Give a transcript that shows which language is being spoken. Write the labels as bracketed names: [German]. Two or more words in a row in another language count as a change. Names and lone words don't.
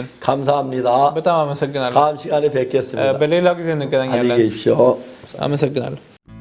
[Korean] 감사합니다. [Amharic] በጣም አመሰግናለሁ [Korean] 다음 시간에 뵙겠습니다. [Amharic] በሌላ ጊዜ እንገናኛለን [Korean] 안녕히 계십시오. [Amharic] አመሰግናለሁ